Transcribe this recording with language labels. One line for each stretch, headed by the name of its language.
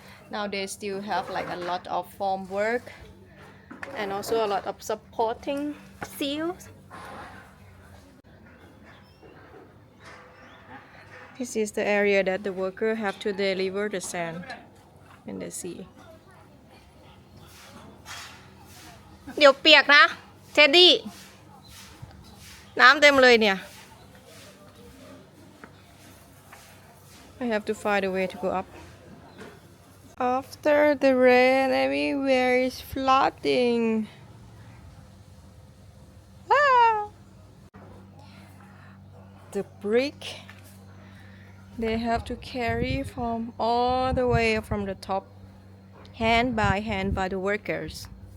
English: Now they still have like a lot of form work and also a lot of supporting seals. This is the area that the worker have to deliver the sand in the sea.
Thai: เดี๋ยวเปียกนะเท็ดดี้น้ำเต็มเลยเนี่ย
English: I have to find a way to go up. After the rain, everywhere is flooding. Ah! The brick they have to carry from all the way from the top, hand by the workers.